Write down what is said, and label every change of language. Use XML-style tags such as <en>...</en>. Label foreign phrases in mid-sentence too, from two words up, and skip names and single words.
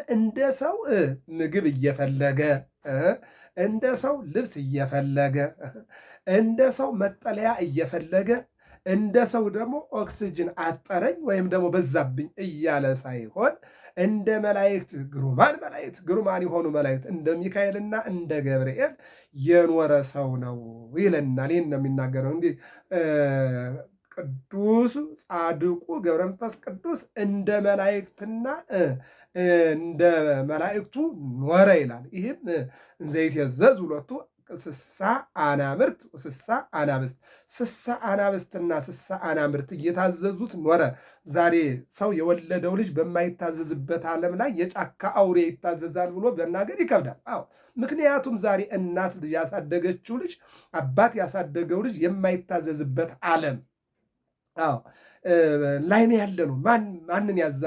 <am>እንደ ሰው ምግብ እየፈለገ እንደ ሰው ልብስ እየፈለገ እንደ ሰው መጠለያ እየፈለገ እንደ ሰው ደግሞ ኦክስጅን አጠረኝ ወይም ደግሞ በዛብኝ እያለ ሳይሆን እንደ መላእክት ግሩማን የሆኑ መላእክት እንደ ሚካኤልና እንደ ገብርኤል የኖረ ሰው ነው ይለናል። ይህን ነው የሚናገረው። እንዲህ ቅዱስ ጻድቁ ገብረ መንፈስ ቅዱስ እንደ መላእክትና እንደ መላእክቱ ኖረ ይላል። ይህም ዘይትየዘዝ ሁለቱ ስሳ አናምርት ስሳ አናብስት ስሳ አናብስትና ስሳ አናምርት እየታዘዙት ኖረ። ዛሬ ሰው የወለደው ልጅ በማይታዘዝበት ዓለም ላይ የጫካ አውሬ ይታዘዛል ብሎ መናገር ይከብዳል። አዎ ምክንያቱም ዛሬ እናት ያሳደገችው ልጅ አባት ያሳደገው ልጅ የማይታዘዝበት ዓለም አዎ ላይ ነው ያለ ነው። ማንን ያዛል?</am>